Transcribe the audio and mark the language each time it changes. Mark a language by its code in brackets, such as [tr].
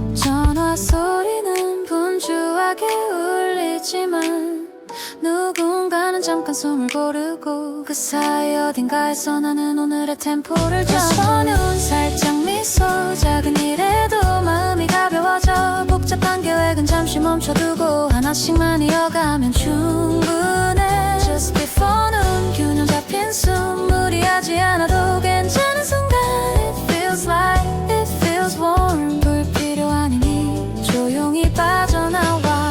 [ko] 전화 소리는 분주하게 울리지만 누군가는 잠깐 숨을 고르고 그 사이 어딘가에서 나는 오늘의 템포를 잡아놓은 살짝 미소. 작은 일에도 마음이 가벼워져. 복잡한 계획은 잠시 멈춰두고 하나씩만 이어가면 충분해. [en] Just before noon [ko] 균형 잡힌 숨. 무리하지 않아도 괜찮은 순간. [en] It feels like, it feels warm. [ko] 불필요하니 조용히 빠져나와.